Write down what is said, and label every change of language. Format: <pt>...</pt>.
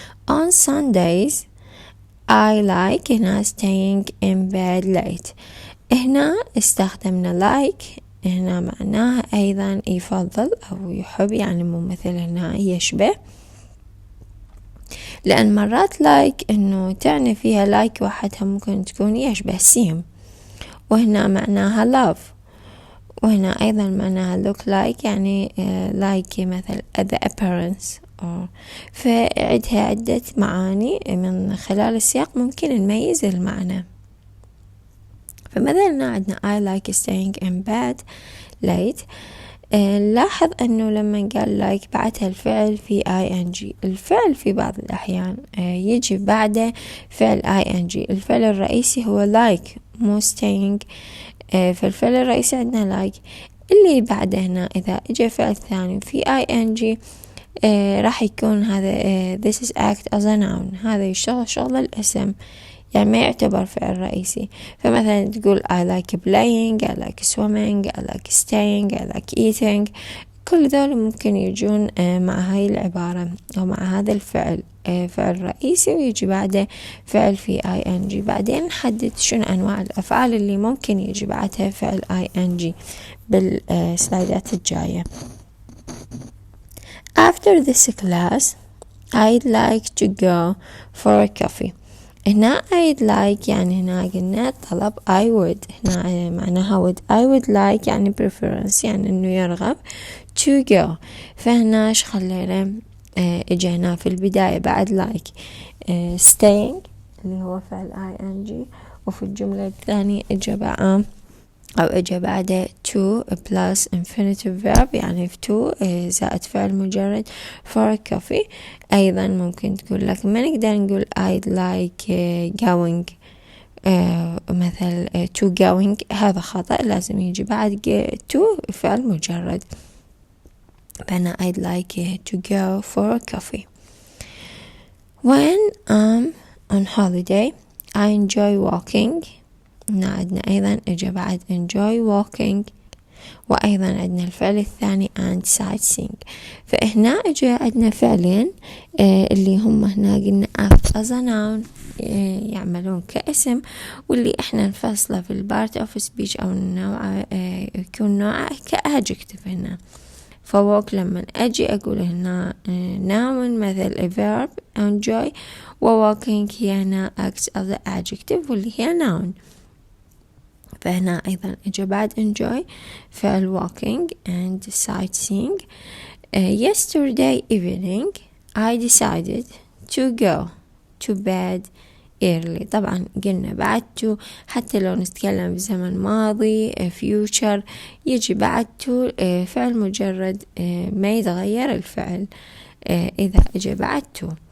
<en>On Sundays I like هنا staying in bed late.</en> <ar>هنا استخدمنا like، هنا معناها أيضا يفضل أو يحب، يعني مو مثل هنا يشبه، لأن مرات like إنه تعني فيها like وحدها ممكن تكون يشبه سيم، وهنا معناها love، وهنا أيضا معناها look like، يعني like مثل the appearance. فعندها عدة معاني، من خلال السياق ممكن نميز المعنى. فمثلا عندنا</ar> <en>I like staying in bed late.</en> <ar>لاحظ أنه لما قال like بعدها الفعل في ing. الفعل في بعض الأحيان يجي بعده فعل ing. الفعل الرئيسي هو like مو staying، فالفعل الرئيسي عندنا like. اللي بعده هنا إذا إجا فعل ثاني في ing راح يكون هذا</ar> <en>this is act as a noun،</en> <ar>هذا يشتغل شغل الاسم، يعني ما يعتبر فعل رئيسي. فمثلا تقول</ar> <en>I like playing، I like swimming، I like staying، I like eating.</en> <ar>كل ذول ممكن يجون مع هاي العبارة أو مع هذا الفعل، فعل رئيسي ويجي بعده فعل في ing. بعدين نحدد شنو أنواع الأفعال اللي ممكن يجي بعدها فعل ing بالسلايدات الجاية.</ar> <en>After this class I'd like to go for a coffee.</en> <ar>هنا I'd like يعني هنا قلنا طلب I would، هنا معناها would.</ar> <en>I would like يعني preference</en> <ar>يعني انه يرغب</ar> <en>to go.</en> <ar>فهنا ايش خلينا اجينا في البداية بعد like staying اللي هو فعل ing، وفي الجملة الثانية اجى بعد أو اجى بعده to plus infinitive verb يعني في to زائد فعل مجرد for a coffee. أيضا ممكن تقول لك ما نقدر نقول I'd like going مثل to going، هذا خطأ، لازم يجي بعد to فعل مجرد. فأنا</ar> <en>I'd like to go for a coffee. When I'm on holiday I enjoy walking.</en> <ar>هنا عندنا أيضا إجا بعد enjoy walking، وأيضا عندنا الفعل الثاني and sightseeing. فهنا إجا عندنا فعلين اللي هم هنا قلنا</ar> <en>act as a noun</en> <ar>يعملون كاسم، واللي احنا نفصله في البارت اوف سبيتش او النوع يكون نوعه كadjective. هنا فوق لما اجي اقول هنا noun مثل a verb enjoy، وwalking هي هنا acts as a adjective واللي هي noun. فهنا أيضا إجا بعد enjoy فعل walking and sightseeing.</ar> <en>Yesterday evening I decided to go to bed early.</en> <ar>طبعا قلنا بعد to حتى لو نتكلم بزمن ماضي future يجي بعد to فعل مجرد ما يتغير الفعل إذا إجا بعد to.</ar>